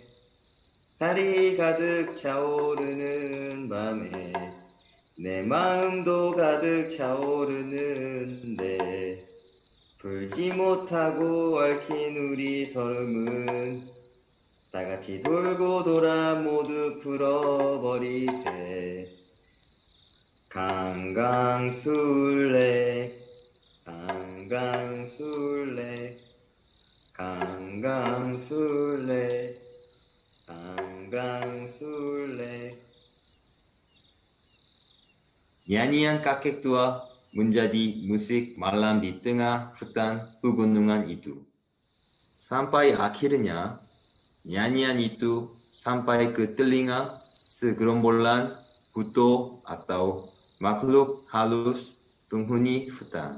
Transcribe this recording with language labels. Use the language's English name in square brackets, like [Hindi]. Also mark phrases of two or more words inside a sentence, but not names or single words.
[Korean] 달이 가득 차오르는 밤에 내 마음도 가득 차오르는데 풀지 못하고 얽힌 우리 설움은 다같이 돌고 돌아 모두 풀어버리세. 강강술래, 강강술래, 강강술래, 강강술래. [Indonesian] Nyanyian kakek tua menjadi musik malam di tengah hutan pegunungan itu. Sampai akhirnya, nyanyian itu sampai ke telinga segerombolan buto atau makhluk halus penghuni hutan.